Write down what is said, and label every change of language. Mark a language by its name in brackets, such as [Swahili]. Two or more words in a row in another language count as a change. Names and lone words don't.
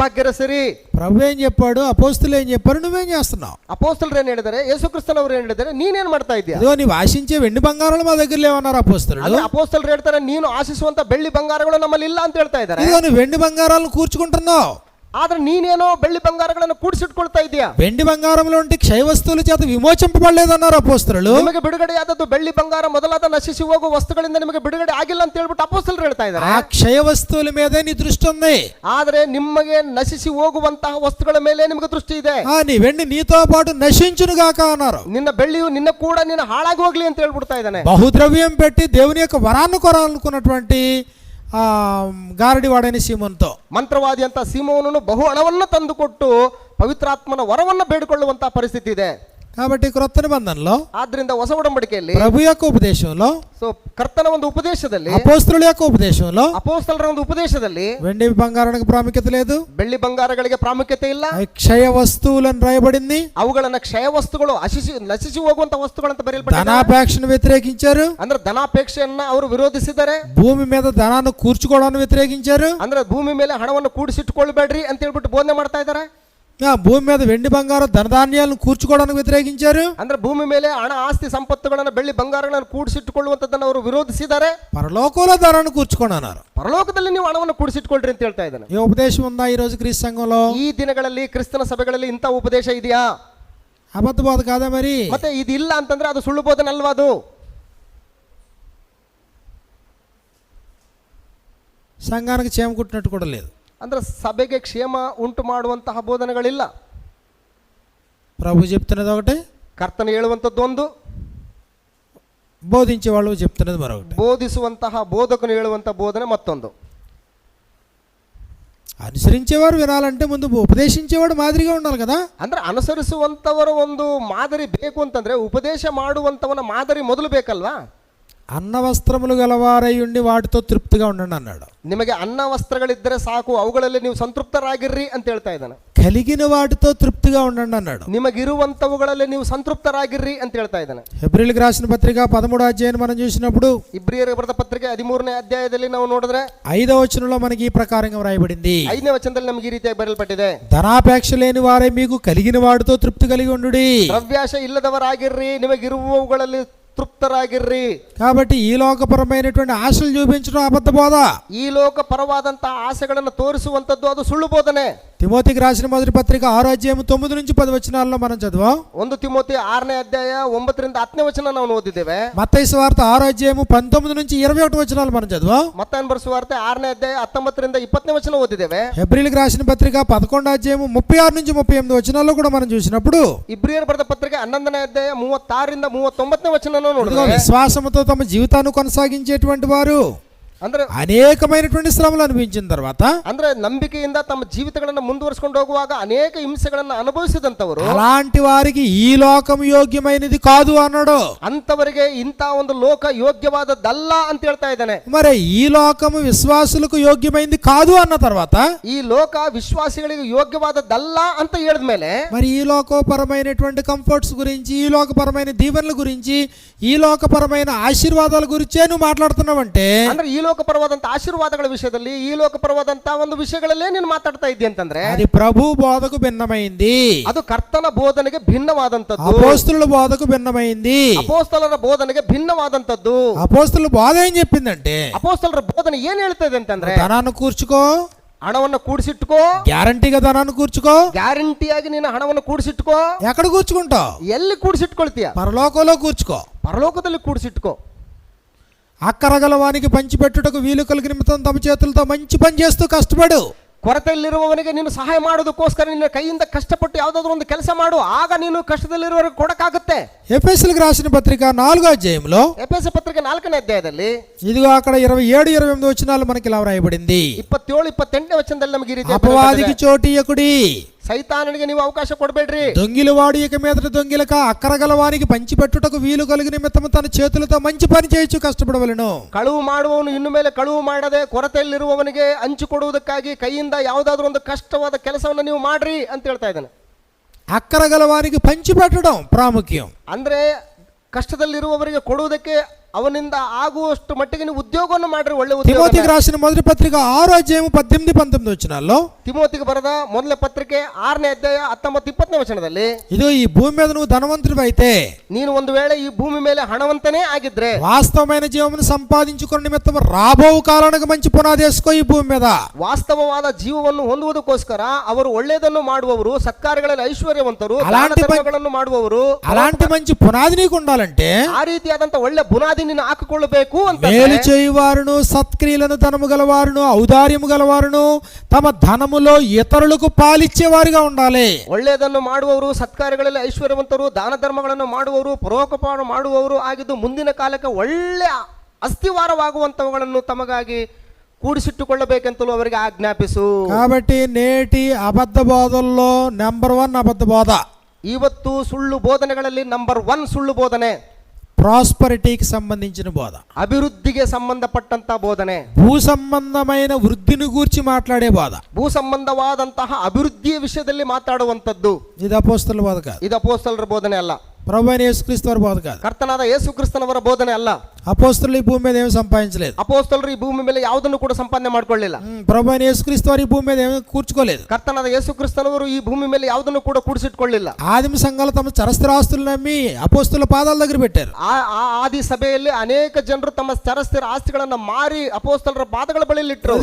[Telugu] ప్రభు ఏం చెప్పాడు, అపోస్తులు ఏం చెప్పారు, నువ్వేం నువ్వేం చేస్తున్నావు? [Kannada] ಅಪೋಸ್ತಲರು ಏನ್ ಹೇಳಿದ್ದಾರೆ, ಯೇಸು ಕ್ರಿಸ್ತನವರು ಏನ್ ಹೇಳಿದ್ದಾರೆ, ನೀನೇನ್ ಮಾಡ್ತಾ ಇದ್ದೀಯ? [Telugu] ఇదిగో నీవు ఆశించే వెండి బంగారాలు మా దగ్గర లేవన్నారు అపోస్తలుడు. [Kannada] ಅಂದ್ರೆ ಅಪೋಸ್ತಲರು ಹೇಳ್ತಾರೆ, ನೀನು ಆಶಿಸುವಂತ ಬೆಳ್ಳಿ ಬಂಗಾರಗಳು ನಮ್ಮಲ್ಲಿ ಇಲ್ಲ ಅಂತ ಹೇಳ್ತಾ ಇದ್ದಾರೆ. [Telugu] ఇదిగో నువ్వు వెండి బంగారాలను కూర్చుకుంటున్నావు, [Kannada] ಆದ್ರೆ ನೀನೇನೋ ಬೆಳ್ಳಿ ಬಂಗಾರಗಳನ್ನು ಕೂಡಿಸಿಟ್ಕೊಳ್ತಾ ಇದೀಯಾ. [Telugu] వెండి బంగారంలో ఉంటే క్షయ వస్తువుల చేత విమోచింపబడలేదన్నారు అపోస్తలుడు. [Kannada] ನಿಮಗೆ ಬಿಡುಗಡೆಯಾದದ್ದು ಬೆಳ್ಳಿ ಬಂಗಾರ ಮೊದಲಾದ ನಶಿಸಿ ಹೋಗುವ ವಸ್ತುಗಳಿಂದ ನಿಮಗೆ ಬಿಡುಗಡೆ ಆಗಿಲ್ಲ ಅಂತ ಹೇಳ್ಬಿಟ್ಟು ಅಪೋಸ್ತಲರು ಹೇಳ್ತಾ ಇದ್ದಾರೆ. [Telugu] ఆ క్షయ వస్తువుల మీదే నీ దృష్టి ఉంది. [Kannada] ಆದ್ರೆ ನಿಮಗೆ ನಶಿಸಿ ಹೋಗುವಂತಹ ವಸ್ತುಗಳ ಮೇಲೆ ನಿಮಗೆ ದೃಷ್ಟಿ ಇದೆ. [Telugu] నీ వెండి నీతో పాటు నశించును గాక అన్నారు. [Kannada] ನಿನ್ನ ಬೆಳ್ಳಿಯು ನಿನ್ನ ಕೂಡ ನಿನ್ನ ಹಾಳಾಗಿ ಹೋಗ್ಲಿ ಅಂತ ಹೇಳ್ಬಿಡ್ತಾ ಇದ್ದಾನೆ. [Telugu] బహుద్రవ్యం పెట్టి దేవుని యొక్క వరాన్ని కొరాలనుకున్నటువంటి గారడివాడైన సీమోనుతో, [Kannada] ಮಂತ್ರವಾದಿ ಅಂತ ಸೀಮೋನನು ಬಹು ಹಣವನ್ನು ತಂದುಕೊಟ್ಟು ಪವಿತ್ರಾತ್ಮನ ವರವನ್ನು ಬೇಡಿಕೊಳ್ಳುವಂತಹ ಪರಿಸ್ಥಿತಿ ಇದೆ. [Telugu] కాబట్టి క్రొత్త నిబంధనలో [Kannada] ಆದ್ರಿಂದ ಹೊಸ ಒಡಂಬಡಿಕೆಯಲ್ಲಿ [Telugu] ప్రభు యొక్క ఉపదేశంలో, [Kannada] ಸೊ ಕರ್ತನ ಒಂದು ಉಪದೇಶದಲ್ಲಿ, [Telugu] అపోస్తలుల యొక్క ఉపదేశంలో [Kannada] ಅಪೋಸ್ತಲರ ಒಂದು ಉಪದೇಶದಲ್ಲಿ [Telugu] వెండి బంగారానికి ప్రాముఖ్యత లేదు, [Kannada] ಬೆಳ್ಳಿ ಬಂಗಾರಗಳಿಗೆ ಪ್ರಾಮುಖ್ಯತೆ ಇಲ್ಲ. [Telugu] క్షయ వస్తువులను రాయబడింది. [Kannada] ಅವುಗಳನ್ನ ಕ್ಷಯ ವಸ್ತುಗಳು ನಶಿಸಿ ಹೋಗುವಂತ ವಸ್ತುಗಳಂತ ಬರೆಯಲ್ಪಟ್ಟಿದೆ. [Telugu] ధనాపేక్షను వ్యతిరేకించారు, [Kannada] ಅಂದ್ರೆ ಧನಾಪೇಕ್ಷೆಯನ್ನ ಅವರು ವಿರೋಧಿಸಿದ್ದಾರೆ. [Telugu] భూమి మీద ధనాన్ని కూర్చుకోవడాన్ని వ్యతిరేకించారు. [Kannada] ಅಂದ್ರೆ ಭೂಮಿ ಮೇಲೆ ಹಣವನ್ನು ಕೂಡಿಸಿಟ್ಕೊಳ್ಬೇಡ್ರಿ ಅಂತ ಹೇಳ್ಬಿಟ್ಟು ಬೋಧನೆ ಮಾಡ್ತಾ ಇದ್ದಾರೆ. [Telugu] భూమి మీద వెండి బంగారం ధనధాన్యాలను కూర్చుకోవడానికి వ్యతిరేకించారు. [Kannada] ಅಂದ್ರೆ ಭೂಮಿ ಮೇಲೆ ಹಣ ಆಸ್ತಿ ಸಂಪತ್ತುಗಳನ್ನು ಬೆಳ್ಳಿ ಬಂಗಾರಗಳನ್ನು ಕೂಡಿಸಿಟ್ಟುಕೊಳ್ಳುವಂತದ್ದನ್ನು ಅವರು ವಿರೋಧಿಸಿದ್ದಾರೆ. [Telugu] పరలోకంలో ధనాన్ని కూర్చుకోండి అన్నారు. [Kannada] ಪರಲೋಕದಲ್ಲಿ ನೀವು ಹಣವನ್ನು ಕೂಡಿಸಿಟ್ಕೊಳ್ರಿ ಅಂತ ಹೇಳ್ತಾ ಇದ್ದಾನೆ. [Telugu] ఈ ఉపదేశం ఉందా ఈ రోజు క్రీస్తు సంఘంలో? [Kannada] ಈ ದಿನಗಳಲ್ಲಿ ಕ್ರಿಸ್ತನ ಸಭೆಗಳಲ್ಲಿ ಇಂಥ ಉಪದೇಶ ಇದೆಯಾ? [Telugu] అబద్ధ బోధ కాదా మరి? [Kannada] ಮತ್ತೆ ಇದು ಇಲ್ಲ ಅಂತಂದ್ರೆ ಅದು ಸುಳ್ಳು ಬೋಧನೆ ಅಲ್ವಾ? ಅದು [Telugu] సంఘానికి చేమ కుట్టినట్టు కూడా లేదు. [Kannada] ಅಂದ್ರೆ ಸಭೆಗೆ ಕ್ಷೇಮ ಉಂಟು ಮಾಡುವಂತಹ ಬೋಧನೆಗಳಿಲ್ಲ. [Telugu] ప్రభు చెప్తున్నది ఒకటి, [Kannada] ಕರ್ತನ ಹೇಳುವಂಥದ್ದು ಒಂದು, [Telugu] బోధించే వాళ్ళు చెప్తున్నది మరొకటి. [Kannada] ಬೋಧಿಸುವಂತಹ ಬೋಧಕನು ಹೇಳುವಂತಹ ಬೋಧನೆ ಮತ್ತೊಂದು. [Telugu] అనుసరించేవారు వినాలంటే ముందు ఉపదేశించేవాడు మాదిరిగా ఉండాలి కదా. [Kannada] ಅಂದ್ರೆ ಅನುಸರಿಸುವಂತವರ ಒಂದು ಮಾದರಿ ಬೇಕು ಅಂತಂದ್ರೆ ಉಪದೇಶ ಮಾಡುವಂತವನ ಮಾದರಿ ಮೊದಲು ಬೇಕಲ್ವಾ? [Telugu] అన్న వస్త్రములు గలవారై ఉండి వాటితో తృప్తిగా ఉండండి అన్నాడు. [Kannada] ನಿಮಗೆ ಅನ್ನ ವಸ್ತ್ರಗಳಿದ್ದರೆ ಸಾಕು, ಅವುಗಳಲ್ಲಿ ನೀವು ಸಂತೃಪ್ತರಾಗಿರ್ರಿ ಅಂತ ಹೇಳ್ತಾ ಇದ್ದಾನೆ. [Telugu] కలిగిన వాటితో తృప్తిగా ఉండండి అన్నాడు. [Kannada] ನಿಮಗಿರುವಂತವುಗಳಲ್ಲಿ ನೀವು ಸಂತೃಪ್ತರಾಗಿರ್ರಿ ಅಂತ ಹೇಳ್ತಾ ಇದ್ದಾನೆ. [Telugu] హెబ్రీయులకు రాసిన పత్రిక 13వ అధ్యాయం మనం చూసినప్పుడు, [Kannada] ಇಬ್ರಿಯರಿಗೆ ಬರೆದ ಪತ್ರಿಕೆ 13ನೇ ಅಧ್ಯಾಯದಲ್ಲಿ ನಾವು ನೋಡಿದ್ರೆ [Telugu] 5వ వచనంలో మనకి ఈ ప్రకారంగా వ్రాయబడింది. [Kannada] 5ನೇ ವಚನದಲ್ಲಿ ನಮಗೆ ಈ ರೀತಿಯಾಗಿ ಬರೆಯಲ್ಪಟ್ಟಿದೆ, [Telugu] ధనాపేక్ష లేని వారే మీకు కలిగిన వాటితో తృప్తి కలిగి ఉండుడి. [Kannada] ದ್ರವ್ಯಾಶ ಇಲ್ಲದವರಾಗಿರ್ರಿ, ನಿಮಗಿರುವವುಗಳಲ್ಲಿ ತೃಪ್ತರಾಗಿರ್ರಿ. [Telugu] కాబట్టి ఈ లోకపరమైనటువంటి ఆశలు చూపించడం అబద్ధ బోధ. [Kannada] ಈ ಲೋಕ ಪರವಾದಂತಹ ಆಸೆಗಳನ್ನು ತೋರಿಸುವಂತದ್ದು ಅದು ಸುಳ್ಳು ಬೋಧನೆ. [Telugu] తిమోతికి రాసిన మొదటి పత్రిక 6వ అధ్యాయం 9 నుంచి 10 వచనాల్లో మనం చదివాం. [Kannada] 1 ತಿಮೋತಿ 6ನೇ ಅಧ್ಯಾಯ 9 ರಿಂದ 10ನೇ ವಚನ ನಾವು ಓದಿದ್ದೇವೆ. [Telugu] మత్తయి సువార్త 6వ అధ్యాయం 19 నుంచి 21 వచనాలు మనం చదివాం. [Kannada] ಮತ್ತಾಯನ ಬರೆದ ಸುವಾರ್ತೆ 6ನೇ ಅಧ್ಯಾಯ 19 ರಿಂದ 20ನೇ ವಚನ ಓದಿದ್ದೇವೆ. [Telugu] హెబ్రీయులకు రాసిన పత్రిక 11వ అధ్యాయం 36 నుంచి 38 వచనాల్లో కూడా మనం చూసినప్పుడు, [Kannada] ಇಬ್ರಿಯರು ಬರೆದ ಪತ್ರಿಕೆ 11ನೇ ಅಧ್ಯಾಯ 36 ರಿಂದ 39ನೇ ವಚನ ನೋಡಿದ್ರೆ, [Telugu] విశ్వాసముతో తమ జీవితాన్ని కొనసాగించేటువంటి వారు [Kannada] ಅಂದ್ರೆ [Telugu] అనేకమైనటువంటి శ్రమలు అనిపించిన తర్వాత, [Kannada] ಅಂದ್ರೆ ನಂಬಿಕೆಯಿಂದ ತಮ್ಮ ಜೀವಿತಗಳನ್ನು ಮುಂದುವರಿಸಿಕೊಂಡು ಹೋಗುವಾಗ ಅನೇಕ ಹಿಂಸೆಗಳನ್ನು ಅನುಭವಿಸಿದಂತವರು, [Telugu] అలాంటి వారికి ఈ లోకం యోగ్యమైనది కాదు అన్నాడు. [Kannada] ಅಂತವರಿಗೆ ಇಂಥ ಒಂದು ಲೋಕ ಯೋಗ್ಯವಾದದ್ದಲ್ಲ ಅಂತ ಹೇಳ್ತಾ ಇದ್ದಾನೆ. [Telugu] మరి ఈ లోకము విశ్వాసులకు యోగ్యమైనది కాదు అన్న తర్వాత, [Kannada] ಈ ಲೋಕ ವಿಶ್ವಾಸಿಗಳಿಗೆ ಯೋಗ್ಯವಾದದ್ದಲ್ಲ ಅಂತ ಹೇಳಿದ್ಮೇಲೆ, [Telugu] మరి ఈ లోకపరమైనటువంటి కంఫర్ట్స్ గురించి, ఈ లోకపరమైన దీవెనల గురించి, ఈ లోకపరమైన ఆశీర్వాదాల గురించే నువ్వు మాట్లాడుతున్నావంటే, [Kannada] ಅಂದ್ರೆ ಈ ಲೋಕಪರವಾದಂತ ಆಶೀರ್ವಾದಗಳ ವಿಷಯದಲ್ಲಿ, ಈ ಲೋಕಪರವಾದಂತ ಒಂದು ವಿಷಯಗಳಲ್ಲೇ ನೀನು ಮಾತಾಡ್ತಾ ಇದ್ದಿ ಅಂತಂದ್ರೆ, [Telugu] అది ప్రభు బోధకు భిన్నమైంది, [Kannada] ಅದು ಕರ್ತನ ಬೋಧನೆಗೆ ಭಿನ್ನವಾದಂತದ್ದು, [Telugu] అపోస్తలుల బోధకు భిన్నమైంది. [Kannada] ಅಪೋಸ್ತಲರ ಬೋಧನೆಗೆ ಭಿನ್ನವಾದಂತದ್ದು. [Telugu] అపోస్తలుల బోధ ఏం చెప్పిందంటే, [Kannada] ಅಪೋಸ್ತಲರ ಬೋಧನೆ ಏನ್ ಹೇಳ್ತದೆ ಅಂತಂದ್ರೆ, [Telugu] ధనాన్ని కూర్చుకో, [Kannada] ಹಣವನ್ನು ಕೂಡಿಸಿಟ್ಕೋ, [Telugu] గ్యారంటీగా ధనాన్ని కూర్చుకో. [Kannada] ಗ್ಯಾರಂಟಿಯಾಗಿ ನೀನು ಹಣವನ್ನು ಕೂಡಿಸಿಟ್ಕೋ. [Telugu] ఎక్కడ కూర్చుకుంటావు? [Kannada] ಎಲ್ಲಿ ಕೂಡಿಸಿಟ್ಕೊಳ್ತೀಯ? [Telugu] పరలోకంలో కూర్చుకో. [Kannada] ಪರಲೋಕದಲ್ಲಿ ಕೂಡಿಸಿಟ್ಕೋ. [Telugu] అక్కరగల వానికి పంచిపెట్టుటకు వీలు కలిగిన నిమిత్తం తమ చేతులతో మంచి పని చేస్తూ కష్టపడు. [Kannada] ಕೊರತೆಯಲ್ಲಿರುವವನಿಗೆ ನೀನು ಸಹಾಯ ಮಾಡೋದಕ್ಕೋಸ್ಕರ ನಿನ್ನ ಕೈಯಿಂದ ಕಷ್ಟಪಟ್ಟು ಯಾವುದಾದ್ರೂ ಒಂದು ಕೆಲಸ ಮಾಡು, ಆಗ ನೀನು ಕಷ್ಟದಲ್ಲಿರುವವರಿಗೆ ಕೊಡಕ್ಕಾಗುತ್ತೆ. [Telugu] ఎఫెసీయులకు రాసిన పత్రిక 4వ అధ్యాయంలో, [Kannada] ಎಫೆಸ ಪತ್ರಿಕೆ 4ನೇ ಅಧ್ಯಾಯದಲ್ಲಿ [Telugu] ఇదిగో అక్కడ 27, 28 వచనాలు మనకి ఇలా వ్రాయబడింది. [Kannada] 27, 28ನೇ ವಚನದಲ್ಲಿ ನಮಗೆ ಈ ರೀತಿ [Telugu] అపవాదికి చోటియకుడి, [Kannada] ಸೈತಾನನಿಗೆ ನೀವು ಅವಕಾಶ ಕೊಡಬೇಡ್ರಿ. [Telugu] దొంగిల వాడు ఇక మీదట దొంగిలక అక్కరగల వానికి పంచిపెట్టుటకు వీలు కలిగిన నిమిత్తము తన చేతులతో మంచి పని చేయొచ్చు కష్టపడవలెను. [Kannada] ಕಳುವು ಮಾಡುವವನು ಇನ್ನು ಮೇಲೆ ಕಳುವು ಮಾಡದೆ ಕೊರತೆಯಲ್ಲಿರುವವನಿಗೆ ಹಂಚಿ ಕೊಡುವುದಕ್ಕಾಗಿ ಕೈಯಿಂದ ಯಾವುದಾದ್ರೂ ಒಂದು ಕಷ್ಟವಾದ ಕೆಲಸವನ್ನು ನೀವು ಮಾಡ್ರಿ ಅಂತ ಹೇಳ್ತಾ ಇದ್ದಾನೆ. [Telugu] అక్కరగల వానికి పంచిపెట్టడం ప్రాముఖ్యం. [Kannada] ಅಂದ್ರೆ ಕಷ್ಟದಲ್ಲಿರುವವರಿಗೆ ಕೊಡುವುದಕ್ಕೆ ಅವನಿಂದ ಆಗುವಷ್ಟು ಮಟ್ಟಿಗೆ ನೀವು ಉದ್ಯೋಗವನ್ನು ಮಾಡ್ರಿ, ಒಳ್ಳೆ ಉದ್ಯೋಗ. [Telugu] తిమోతికి రాసిన మొదటి పత్రిక 6:18-19 వచనాల్లో [Kannada] ತಿಮೋತಿಗೆ ಬರೆದ ಮೊದಲ ಪತ್ರಿಕೆ 6ನೇ ಅಧ್ಯಾಯ 19-20ನೇ ವಚನದಲ್ಲಿ, [Telugu] ఇదో ఈ భూమి మీద నువ్వు ధనవంతుడివి అయితే [Kannada] ನೀನು ಒಂದು ವೇಳೆ ಈ ಭೂಮಿ ಮೇಲೆ ಹಣವಂತನೇ ಆಗಿದ್ರೆ [Telugu] వాస్తవమైన జీవమును సంపాదించుకున్న నిమిత్తం రాబో కాలానికి మంచి పునాది వేసుకో ఈ భూమి మీద. [Kannada] ವಾಸ್ತವವಾದ ಜೀವವನ್ನು ಹೊಂದುವುದಕ್ಕೋಸ್ಕರ ಅವರು ಒಳ್ಳೆಯದನ್ನು ಮಾಡುವವರು, ಸತ್ಕಾರ್ಯಗಳಲ್ಲಿ ಐಶ್ವರ್ಯವಂತರು, [Telugu] అలాంటి [Kannada] ದಾನಧರ್ಮಗಳನ್ನು ಮಾಡುವವರು. [Telugu] అలాంటి మంచి పునాది నీకు ఉండాలంటే [Kannada] ಆ ರೀತಿಯಾದಂತ ಒಳ್ಳೆ ಬುನಾದಿ ನೀನು ಹಾಕಿಕೊಳ್ಳಬೇಕು ಅಂತ. [Telugu] మేలు చేయువారును సత్క్రియలను ధనము గలవారును ఔదార్యము గలవారును తమ ధనములో ఇతరులకు పాలిచ్చేవారుగా ఉండాలి. [Kannada] ಒಳ್ಳೆಯದನ್ನು ಮಾಡುವವರು, ಸತ್ಕಾರ್ಯಗಳಲ್ಲಿ ಐಶ್ವರ್ಯವಂತರು, ದಾನ ಧರ್ಮಗಳನ್ನು ಮಾಡುವವರು, ಪರೋಪಕಾರ ಮಾಡುವವರು ಆಗಿದ್ದು ಮುಂದಿನ ಕಾಲಕ್ಕೆ ಒಳ್ಳೆ ಅಸ್ಥಿವಾರವಾಗುವಂತವುಗಳನ್ನು ತಮಗಾಗಿ ಕೂಡಿಸಿಟ್ಟುಕೊಳ್ಳಬೇಕೆಂತಲೂ ಅವರಿಗೆ ಆಜ್ಞಾಪಿಸು. [Telugu] కాబట్టి నేటి అబద్ధ బోధల్లో నెంబర్ 1 అబద్ధ బోధ, [Kannada] ಇವತ್ತು ಸುಳ್ಳು ಬೋಧನೆಗಳಲ್ಲಿ ನಂಬರ್ 1 ಸುಳ್ಳು ಬೋಧನೆ, [Telugu] ప్రాస్పరిటీకి సంబంధించిన బోధ, [Kannada] ಅಭಿವೃದ್ಧಿಗೆ ಸಂಬಂಧಪಟ್ಟಂತ ಬೋಧನೆ, [Telugu] భూ సంబంధమైన వృద్ధిని గూర్చి మాట్లాడే బోధ. [Kannada] ಭೂ ಸಂಬಂಧವಾದಂತಹ ಅಭಿವೃದ್ಧಿಯ ವಿಷಯದಲ್ಲಿ ಮಾತಾಡುವಂತದ್ದು. [Telugu] ఇది అపోస్తల బోధ కాదు, [Kannada] ಇದು ಅಪೊಸ್ತಲರ ಬೋಧನೆ ಅಲ್ಲ, [Telugu] ప్రభు అయిన యేసుక్రీస్తు వారి బోధ కాదు. [Kannada] ಕರ್ತನಾದ ಯೇಸು ಕ್ರಿಸ್ತನವರ ಬೋಧನೆ ಅಲ್ಲ. [Telugu] అపోస్తలు ఈ భూమి మీద ఏమి సంపాదించలేదు, [Kannada] ಅಪೊಸ್ತಲರು ಈ ಭೂಮಿ ಮೇಲೆ ಯಾವುದನ್ನು ಕೂಡ ಸಂಪಾದನೆ ಮಾಡ್ಕೊಳ್ಳಿಲ್ಲ. [Telugu] ప్రభు అయిన యేసుక్రీస్తు వారు ఈ భూమి మీద ఏమి కూర్చుకోలేదు. [Kannada] ಕರ್ತನಾದ ಯೇಸು ಕ್ರಿಸ್ತನವರು ಈ ಭೂಮಿ ಮೇಲೆ ಯಾವುದನ್ನು ಕೂಡ ಕೂಡಿಸಿಟ್ಕೊಳ್ಳಿಲ್ಲ. [Telugu] ఆదిమ సంఘాలు తమ చరస్థిరాస్తులు నమ్మి అపోస్తుల పాదాల దగ్గర పెట్టారు. [Kannada] ಆ ಆದಿ ಸಭೆಯಲ್ಲಿ ಅನೇಕ ಜನರು ತಮ್ಮ ಚರಸ್ಥಿರ ಆಸ್ತಿಗಳನ್ನ ಮಾರಿ ಅಪೊಸ್ತಲರ ಪಾದಗಳ ಬಳಿಯಲ್ಲಿ ಇಟ್ಟರು.